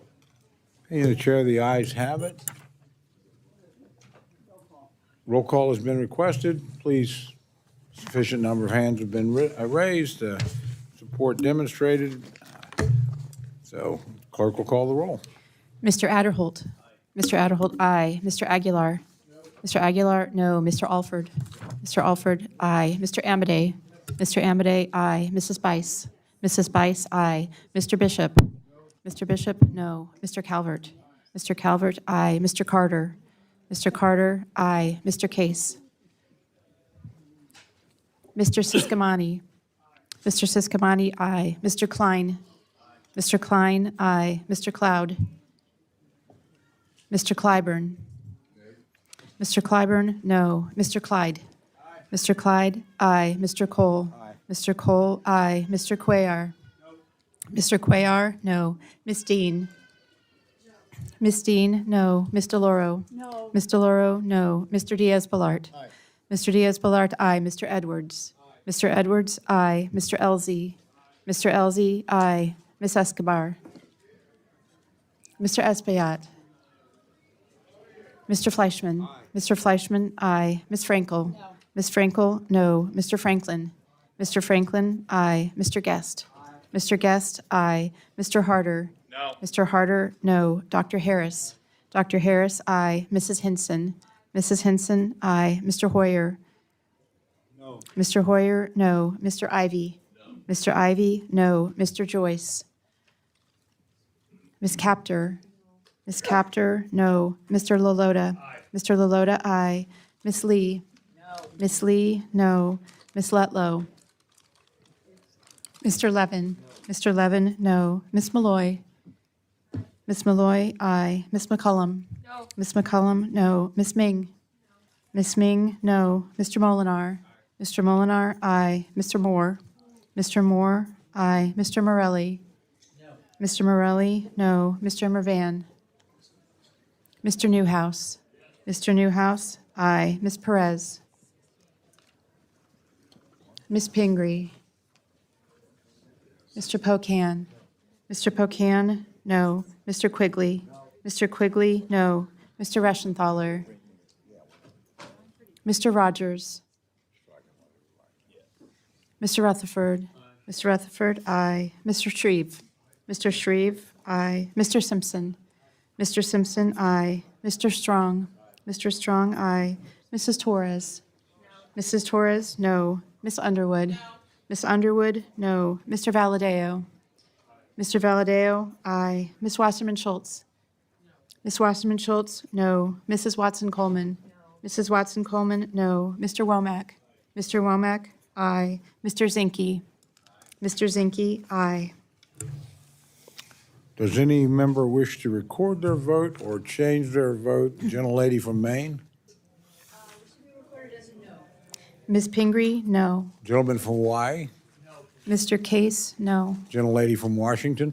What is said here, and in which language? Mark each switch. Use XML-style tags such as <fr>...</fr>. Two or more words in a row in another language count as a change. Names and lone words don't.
<en>Hey, the chair, the ayes have it. Roll call has been requested. Please, sufficient number of hands have been raised, support demonstrated. So clerk will call the roll. Mr. Adderholt. Mr. Adderholt, aye. Mr. Aguilar. Mr. Aguilar, no. Mr. Alford. Mr. Alford, aye. Mr. Amade. Mr. Amade, aye. Mrs. Bice. Mrs. Bice, aye. Mr. Bishop. Mr. Bishop, no. Mr. Calvert. Mr. Calvert, aye. Mr. Carter. Mr. Carter, aye. Mr. Case. Mr. Siscomani. Mr. Siscomani, aye. Mr. Klein. Mr. Klein, aye. Mr. Cloud. Mr. Clyburn. Mr. Clyburn, no. Mr. Clyde. Mr. Clyde, aye. Mr. Cole. Mr. Cole, aye. Mr. Cuellar. Mr. Cuellar, no. Miss Dean. Miss Dean, no. Ms. DeLauro. No. Ms. DeLauro, no. Mr. Diaz-Balart. Mr. Diaz-Balart, aye. Mr. Edwards. Mr. Edwards, aye. Mr. Elzey. Mr. Elzey, aye. Ms. Escobar. Mr. Espaillat. Mr. Fleischman. Mr. Fleischman, aye. Ms. Frankel. Ms. Frankel, no. Mr. Franklin. Mr. Franklin, aye. Mr. Guest. Mr. Guest, aye. Mr. Harder. No. Mr. Harder, no. Dr. Harris. Dr. Harris, aye. Mrs. Hinson. Mrs. Hinson, aye. Mr. Hoyer. No. Mr. Hoyer, no. Mr. Ivy. No. Mr. Ivy, no. Mr. Joyce. Ms. Captor. Ms. Captor, no. Mr. Lalota. Aye. Mr. Lalota, aye. Ms. Lee. No. Ms. Lee, no. Ms. Letlow. Mr. Levin. No. Mr. Levin, no. Ms. Malloy. Ms. Malloy, aye. Ms. McCullum. No. Ms. McCullum, no. Ms. Ming. No. Ms. Ming, no. Mr. Molinar. Aye. Mr. Molinar, aye. Mr. Moore. Mr. Moore, aye. Mr. Morelli. No. Mr. Morelli, no. Mr. Mervan. Mr. Newhouse. Mr. Newhouse, aye. Ms. Perez. Ms. Pingree. Mr. Pocan. Mr. Pocan, no. Mr. Quigley. Mr. Quigley, no. Mr. Reschenthaler. Mr. Rogers. Mr. Rutherford. Mr. Rutherford, aye. Mr. Shreve. Mr. Shreve, aye. Mr. Simpson. Mr. Simpson, aye. Mr. Strong. Mr. Strong, aye. Mrs. Torres. Mrs. Torres, no. Miss Underwood. Miss Underwood, no. Mr. Valadeo. Mr. Valadeo, aye. Miss Wasserman Schultz. Miss Wasserman Schultz, no. Mrs. Watson Coleman. Mrs. Watson Coleman, no. Mr. Womack. Mr. Womack, aye. Mr. Zinke. Mr. Zinke, aye. Does any member wish to record their vote or change their vote? Gentlelady from Maine? Ms. Pingree, no. Gentleman from Hawaii? Mr. Case, no. Gentlelady from Washington?</en>